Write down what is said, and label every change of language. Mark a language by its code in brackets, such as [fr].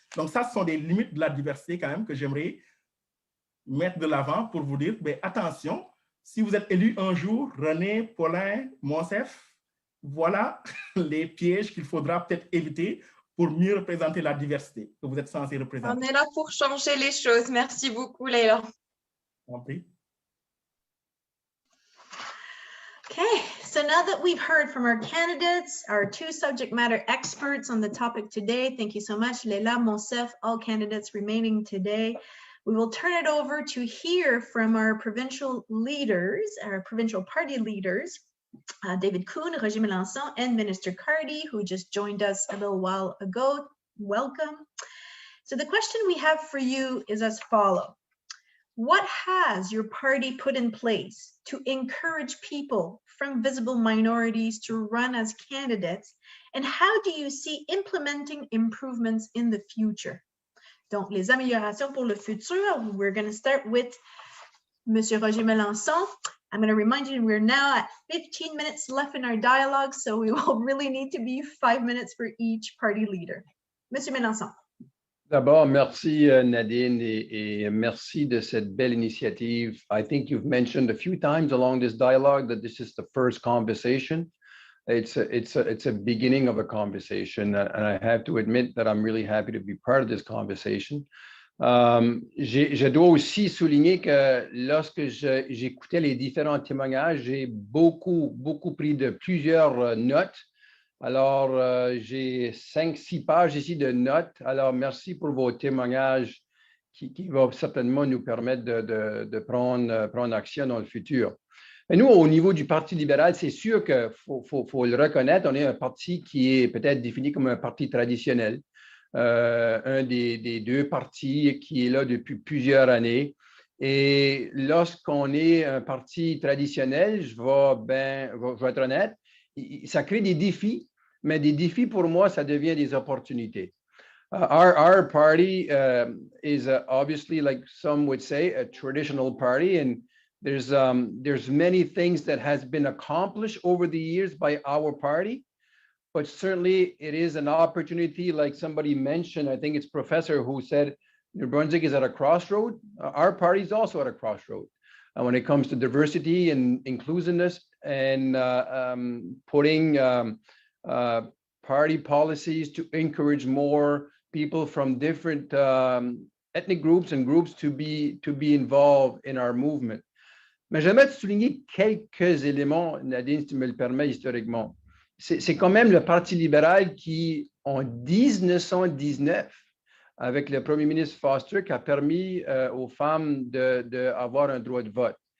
[fr] Donc ça, ce sont des limites de la diversité quand même que j'aimerais mettre de l'avant pour vous dire, mais attention, si vous êtes élu un jour, René, Paulin, Monsef, voilà les pièges qu'il faudra peut-être éviter pour mieux représenter la diversité que vous êtes censé représenter. On est là pour changer les choses. Merci beaucoup, Leila. [en] Okay, so now that we've heard from our candidates, our 2 subject matter experts on the topic today, thank you so much, Leila, Monsef, all candidates remaining today. We will turn it over to hear from our provincial leaders, our provincial party leaders, David Kuhn, Roger Melançon, and Minister Cardy, who just joined us a little while ago. Welcome. So the question we have for you is as follows. What has your party put in place to encourage people from visible minorities to run as candidates? And how do you see implementing improvements in the future? [fr] Donc, les améliorations pour le futur, [en] we're going to start with Monsieur Roger Melançon. I'm going to remind you, we're now at 15 minutes left in our dialogue, so we will really need to be 5 minutes for each party leader. [fr] Monsieur Mélenchon. D'abord, merci Nadine et merci de cette belle initiative. [en] I think you've mentioned a few times along this dialogue that this is the first conversation. It's a beginning of a conversation, and I have to admit that I'm really happy to be part of this conversation. [fr] Je dois aussi souligner que lorsque j'écoutais les différents témoignages, j'ai beaucoup pris de plusieurs notes. Alors, j'ai 5-6 pages ici de notes. Alors, merci pour vos témoignages qui vont certainement nous permettre de prendre action dans le futur. Mais nous, au niveau du Parti libéral, c'est sûr qu'il faut le reconnaître, on est un parti qui est peut-être défini comme un parti traditionnel, un des deux partis qui est là depuis plusieurs années. Et lorsqu'on est un parti traditionnel, je vais être honnête, ça crée des défis, mais des défis pour moi, ça devient des opportunités. [en] Our party is obviously, like some would say, a traditional party, and there's many things that has been accomplished over the years by our party, but certainly it is an opportunity, like somebody mentioned, I think it's Professor who said, New Brunswick is at a crossroad. Our party is also at a crossroad. When it comes to diversity and inclusiveness and putting party policies to encourage more people from different ethnic groups and groups to be involved in our movement. [fr] Mais j'aimerais souligner quelques éléments, Nadine, si tu me le permets, historiquement. C'est quand même le Parti libéral qui, en 1919, avec le premier ministre Foster, qui a permis aux femmes d'avoir un droit de vote.